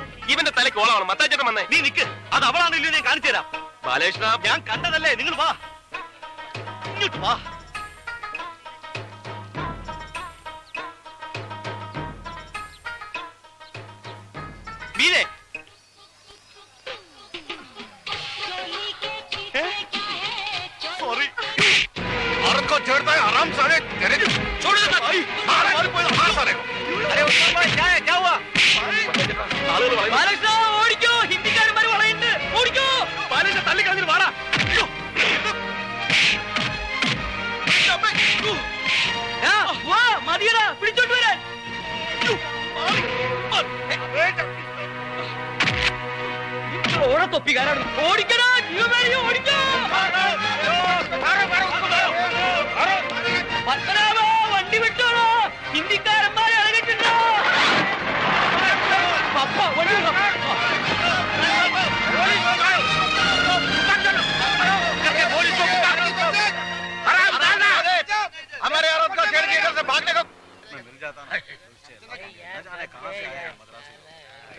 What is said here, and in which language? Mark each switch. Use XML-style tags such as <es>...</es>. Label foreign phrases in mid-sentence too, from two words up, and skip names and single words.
<ml>ഇവന്റെ തലയ്ക്ക് ഓളമാണ്. മത്തായിച്ചേട്ടൻ വന്നേ. നീ നിക്ക്, അത് അവളാണല്ലോ, ഞാൻ കാണിച്ചു തരാം. ബാലകൃഷ്ണ, ഞാൻ കണ്ടതല്ലേ, നിങ്ങൾ വാ, ഇങ്ങോട്ട് വാ. മീരെ,</ml> <hi>सॉरी औरत को छेड़ता है आराम साले तेरे छोड़ देता भाई मार कोई मार साले को अरे उस्मान भाई क्या है क्या हुआ</hi> <ml>ബാലകൃഷ്ണ ഓടിക്കോ, ഹിന്ദിക്കാരന്മാര് വളയുണ്ട്, ഓടിക്കോ. ബാലകൃഷ്ണ തള്ളി കളഞ്ഞിട്ട് വാടാ. വാ, മതിയടാ, പിടിച്ചോണ്ട് വരാൻ. ഓടെ തൊപ്പിക്കാരാണ്. ഓടിക്കടാ, ജീവമേറിയോ, ഓടിക്കോ. പത്മനാഭ, വണ്ടി വിട്ടോളൂ, ഹിന്ദിക്കാരന്മാരെ ഇറങ്ങിട്ടുണ്ടോ? പപ്പ, വണ്ടി വിട്ടോ.</ml> <hi>हमारे औरत को छेड़ के इधर से भागने को मिल जाता ना, न जाने कहां से आया मद्रासी लोग।</hi>